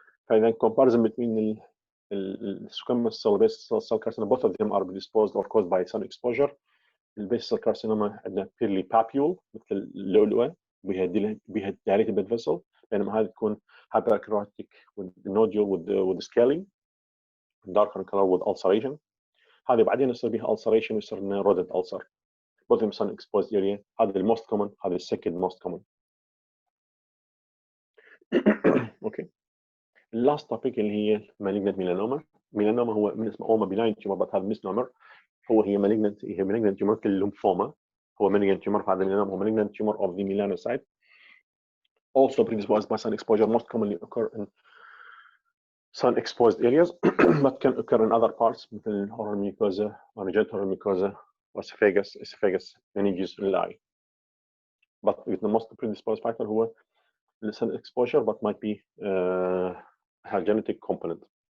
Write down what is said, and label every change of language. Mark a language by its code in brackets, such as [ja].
[en] And then comparison between the squamous cell basal cell carcinoma, both of them are predisposed or caused by sun exposure. The basal cell carcinoma عندنا purely papule [ar] مثل اللؤلؤة بها [en] dilated blood vessel [ar] بينما هذه تكون [en] hyperkeratic with the nodule with the scaling darker in color with ulceration. [ar] هذه بعدين يصير بها ulceration ويصير لنا rodent ulcer. [en] both of them sun exposed area. هذا the most common هذا the second most common. okay. last topic اللي هي malignant melanoma. melanoma [ar] هو من اسمه اوما [en] benign tumor but هذا misnomer. هي malignant tumor [ar] الليمفوما هو [en] malignant tumor هذا melanoma هو malignant tumor of the melanocyte also predisposed by sun exposure most commonly occur in sun exposed areas but can occur in other parts مثل oral mucosa oral mucosa esophagus meninges اللاي but the most predisposed factor هو sun exposure but might be a genetic component.